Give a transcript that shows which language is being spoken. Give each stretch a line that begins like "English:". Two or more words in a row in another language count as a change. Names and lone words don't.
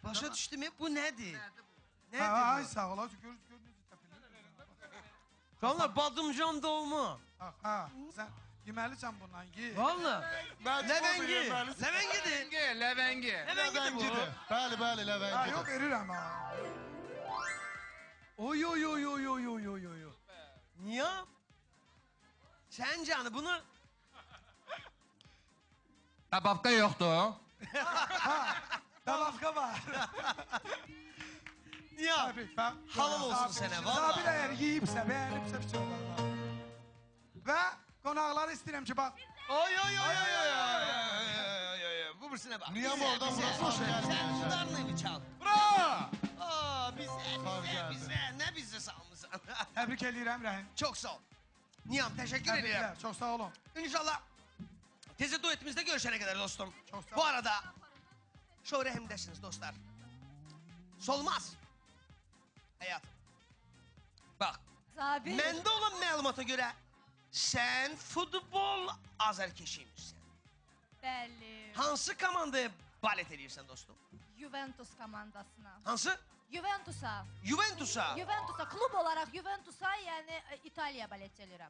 Azerbaijani: Başa düşdüm, bu nədir? Ha, ay sağ ol. Gör necə təpəlir. Canlar, badımcan dolma. Ha, sən yeməlisən bundan ye. Valla. Ləvəngi. Ləvəngidir. Ləvəngi. Ləvəngidir bu. Bəli, bəli, Ha, ləvəngi. yox, verirəm ha. Oy, oy, oy, oy, oy, oy, oy, oy. Niyə? Sən canı bunu... Dababka yoxdur. Dababka var. Niyə? Halal olsun sənə, valla. Zabir əgər yiyibsə, bəyənibsə, bir və qonaqları istəyirəm ki, bax. Oy, oy, oy, oy, oy, oy.
Turkish: Bu birisine bak. Niye oradan burası? Sen tutarlığını çal. Bra! Bize. Ne bize salmışsın?
Azerbaijani: Təbrik edirəm Rəhim.
Turkish: Çok sağ ol. Niyam, teşekkür ederim.
Azerbaijani: Təbriklər, çox sağ olun.
Turkish: İnşallah tezi duetimizde görüşene kadar dostum. Çok sağ ol. Bu arada Show Rehim'desiniz dostlar. Solmaz. Hayatım. Bak. Zabir.
Azerbaijani: Məndə olan məlumata görə sən futbol azərkeşiymişsən. Bəli. Hansı komandaya balet edirsən dostum? Juventus komandasına. Hansı?
Turkish: Juventus'a. Juventus'a. Juventus'a, klub olarak Juventus'a, yani İtalya
Azerbaijani: balet edirəm.